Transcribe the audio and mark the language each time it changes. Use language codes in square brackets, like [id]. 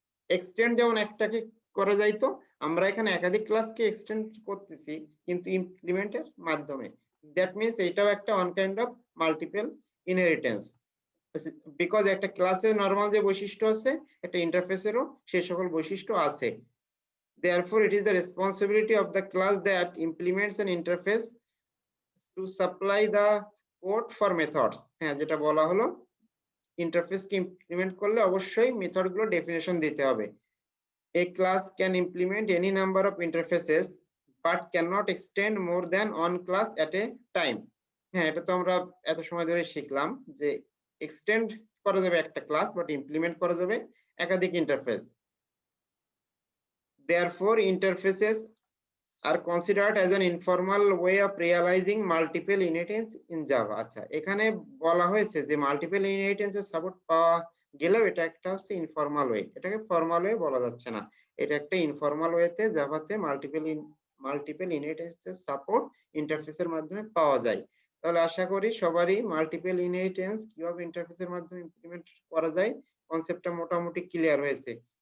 [bn] Extend যেমন একটাকে করা যাইতো, আমরা এখানে একাধিক ক্লাসকে এক্সটেন্ড করতেছি কিন্তু ইমপ্লিমেন্টের মাধ্যমে। [en] that means [bn] এটাও একটা [en] One kind of multiple inheritance. [bn] Because একটা ক্লাসে নরমাল যে বৈশিষ্ট্য আছে একটা ইন্টারফেসেরও সেই সকল বৈশিষ্ট্য আছে। [en] Therefore, it is the responsibility of the class that implements an interface to supply the code for methods. [bn] হ্যাঁ, যেটা বলা হলো ইন্টারফেসকে ইমপ্লিমেন্ট করলে অবশ্যই মেথড গুলো ডেফিনেশন দিতে হবে। [en] A class can implement any number of interfaces but cannot extend more than one class at a time. [bn] হ্যাঁ, এটা তো আমরা এত সময় ধরে শিখলাম যে এক্সটেন্ড করা যাবে একটা ক্লাস বাট ইমপ্লিমেন্ট করা যাবে একাধিক interface. [en] Therefore, interfaces are considered as an informal way of realizing multiple inheritance in Java. [bn] আচ্ছা, এখানে বলা হয়েছে যে মাল্টিপল ইনহেরিটেন্সের সাপোর্ট পাওয়া গেলেও এটা একটা হচ্ছে ইনফর্মাল ওয়ে, এটাকে ফর্মাল ওয়ে বলা যাচ্ছে না, এটা একটা ইনফর্মাল ওয়েতে জাভাতে মাল্টিপল ইনহেরিটেন্সের সাপোর্ট ইন্টারফেসের মাধ্যমে পাওয়া যায়। তাহলে আশা করি সবারই মাল্টিপল ইনহেরিটেন্স কিভাবে ইন্টারফেসের মাধ্যমে ইমপ্লিমেন্ট করা যায় কনসেপ্টটা মোটামুটি ক্লিয়ার হয়েছে।